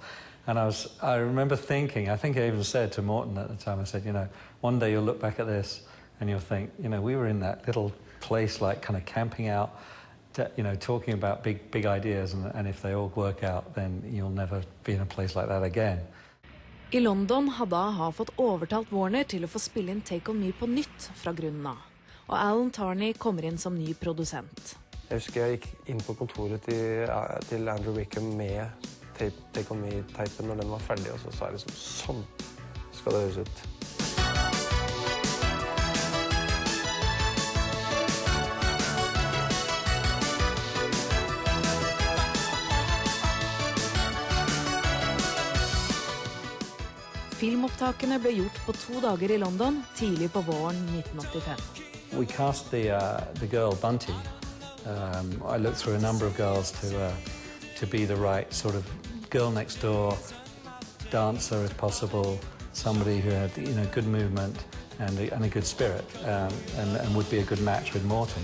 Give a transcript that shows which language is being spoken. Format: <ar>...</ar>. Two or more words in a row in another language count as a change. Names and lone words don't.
<en>And I remember thinking, I think I even said to Morten at the time, I said, one day you'll look back at this and you'll think, we were in that little place, like kind of camping out, talking about big ideas, and if they all work out, then you'll never be in a place like that again.</en> <no>I London hadde A-ha fått overtalt Warner til å få spille inn Take On Me på nytt fra grunnen av. Og Alan Tarney kommer inn som ny produsent. Jeg husker jeg gikk inn på kontoret til Andrew Wickham med Take On Me-teipen når den var ferdig, og så sa jeg sånn skal det høres ut. Filmopptakene ble gjort på 2 dager I London, tidlig på våren 1985.</no> <en>We cast the girl Bunty. I looked through a number of girls to be the right sort of girl next door, dancer if possible, somebody who had good movement and a good spirit, and would be a good match with Morten.</en>